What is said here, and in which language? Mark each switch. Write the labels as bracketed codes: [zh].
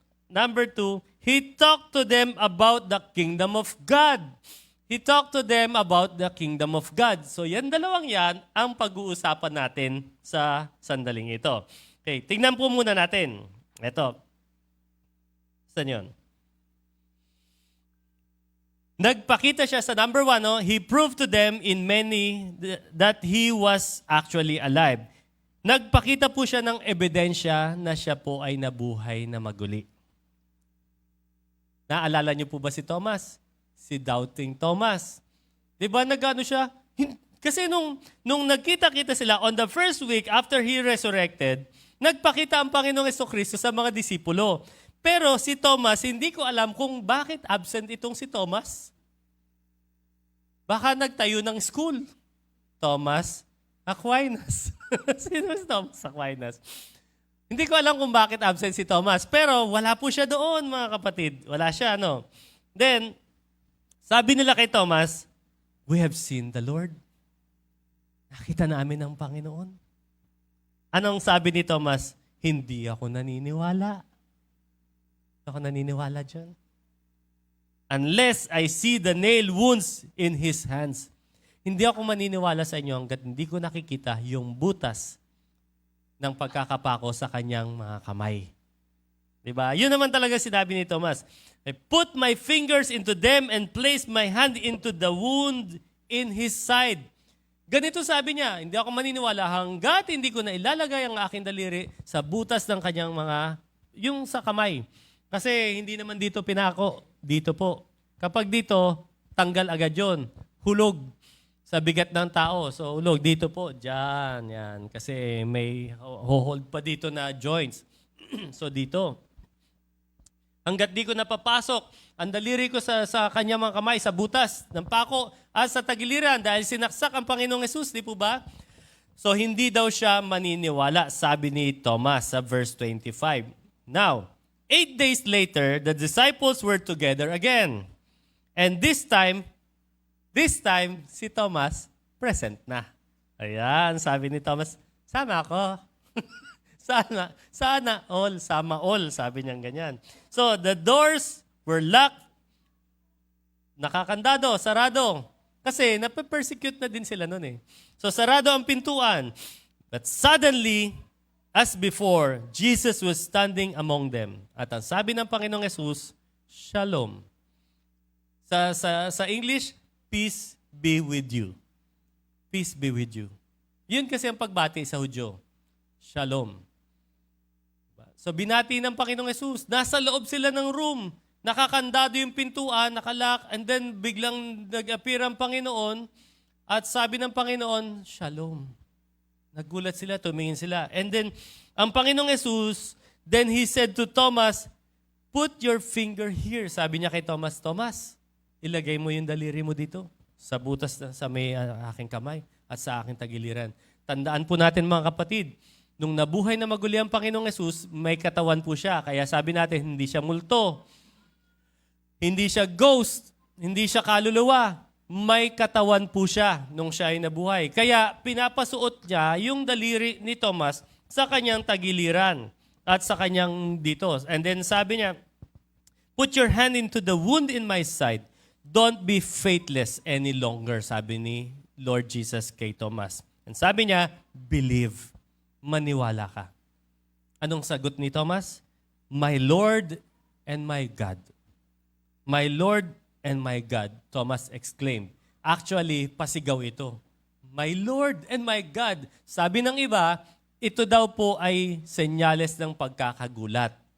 [en] Number two, He talked to them about the kingdom of God. He talked to them about the kingdom of God. [tl] So yan dalawang yan ang pag-uusapan natin sa sandaling ito. Okay, tingnan po muna natin. Ito. Saan yun? Nagpakita siya sa [en] number one, He proved to them in many that He was actually alive. [tl] Nagpakita po siya ng ebidensya na siya po ay nabuhay na maguli. Naalala niyo po ba si Thomas? Si Doubting Thomas. Di ba nagano siya? Kasi nung nagkita-kita sila [en] on the first week after He resurrected, [tl] nagpakita ang Panginoong Jesucristo sa mga disipulo. Pero si Thomas, hindi ko alam kung bakit absent itong si Thomas. Baka nagtayo ng school. Thomas Aquinas. Sino si Thomas Aquinas? Hindi ko alam kung bakit absent si Thomas. Pero wala po siya doon, mga kapatid. Wala siya, no? [en] Then, [tl] sabi nila kay Thomas, [en] we have seen the Lord. [tl] Nakita namin ang Panginoon. Anong sabi ni Thomas? Hindi ako naniniwala. Ako naniniwala dyan. [en] Unless I see the nail wounds in His hands. [tl] Hindi ako maniniwala sa inyo hanggat hindi ko nakikita yung butas ng pagkakapako sa kanyang mga kamay. Diba? Yun naman talaga sinabi ni Thomas. [en] I put my fingers into them and place my hand into the wound in His side. [tl] Ganito sabi niya, hindi ako maniniwala hanggat hindi ko na ilalagay ang aking daliri sa butas ng kanyang yung sa kamay. Kasi hindi naman dito pinako, dito po. Kapag dito, tanggal agad yun. Hulog sa bigat ng tao. So, hulog dito po, dyan, yan. Kasi may hold pa dito na joints. So, dito. Hanggat di ko napapasok ang daliri ko sa kanyang mga kamay, sa butas ng pako at sa tagiliran dahil sinaksak ang Panginoong Yesus, di po ba? So, hindi daw siya maniniwala, sabi ni Thomas sa verse 25. [en] Now, 8 days later, the disciples were together again. And this time, si Thomas, present na. [tl] Ayan, sabi ni Thomas, sama ako. Sana all, sama all, sabi niyang ganyan. [en] So, the doors were locked, [tl] nakakandado, sarado. Kasi nape-persecute na din sila noon eh. So, sarado ang pintuan. [en] But suddenly, as before, Jesus was standing among them. [tl] At ang sabi ng Panginoong Yesus, Shalom. Sa English, [en] peace be with you. Peace be with you. [tl] Yun kasi ang pagbati sa Hudyo. Shalom. So binati ng Panginoong Yesus. Nasa loob sila ng room. Nakakandado yung pintuan, nakalak, and then biglang nag-appear ang Panginoon at sabi ng Panginoon, Shalom. Nagulat sila, tumingin sila. [en] And then, [tl] ang Panginoong Yesus, [en] then He said to Thomas, put your finger here. [tl] Sabi niya kay Thomas, Thomas, ilagay mo yung daliri mo dito sa butas sa may aking kamay at sa aking tagiliran. Tandaan po natin mga kapatid, nung nabuhay na maguli ang Panginoong Yesus, may katawan po siya. Kaya sabi natin, hindi siya multo, hindi siya ghost, hindi siya kaluluwa. May katawan po siya nung siya ay nabuhay. Kaya pinapasuot niya yung daliri ni Thomas sa kanyang tagiliran at sa kanyang dito. [en] And then [tl] sabi niya, [en] put your hand into the wound in my side. Don't be faithless any longer, [tl] sabi ni Lord Jesus kay Thomas. And sabi niya, believe. Maniwala ka. Anong sagot ni Thomas? [en] My Lord and my God. My Lord and my God, Thomas exclaimed. Actually, [tl] pasigaw ito. [en] My Lord and my God. [tl] Sabi ng iba, ito daw po ay senyales ng pagkakagulat.